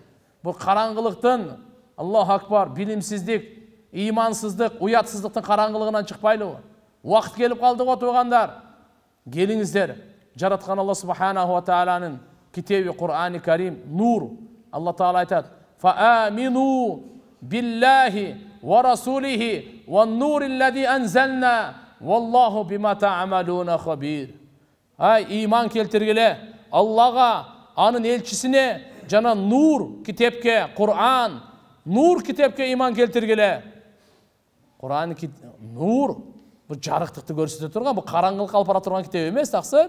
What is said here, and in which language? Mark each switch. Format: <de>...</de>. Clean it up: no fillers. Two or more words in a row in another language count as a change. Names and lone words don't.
<ky>Бул караңгылыктын,</ky> <ar>الله أكبر,</ar> <ky>билимсиздик, имансыздык, уятсыздыктын караңгылыгынан чыкпайлыбы? Убакыт келип калды го туугандар. Келиңиздер, жараткан Алла</ky> <ar>سبحانه وتعالى</ar> <ky>китеби Кур'ани Карим нур. Алла Таала айтат:</ky> <ar>"فآمنوا بالله ورسوله والنور الذي أنزلنا والله بما تعملون خبير."</ar> <ky>Ай, иман келтиргиле Аллага, анын элчисине жана нур китепке, Кур'ан, нур китепке иман келтиргиле. Кур'ан нур, бул жарыктыкты көрсөтө турган, бул караңгылык алып бара турган китеп эмес, таксыр.</ky>